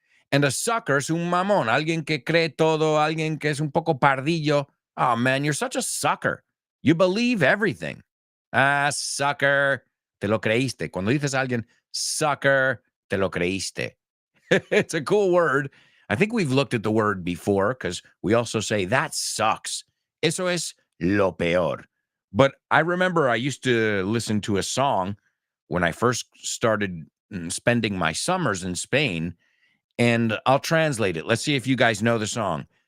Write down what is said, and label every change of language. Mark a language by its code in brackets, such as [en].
[es] And a sucker es un mamón, alguien que cree todo, alguien que es un poco pardillo. [en] Oh, man, you're such a sucker. You believe everything. [es] Ah, sucker. Te lo creíste. Cuando dices a alguien, sucker, te lo creíste. [en] It's a cool word. I think we've looked at the word before because we also say, that sucks. [es] Eso es lo peor. [en] But I remember I used to listen to a song when I first started spending my summers in Spain, and I'll translate it. Let's see if you guys know the song.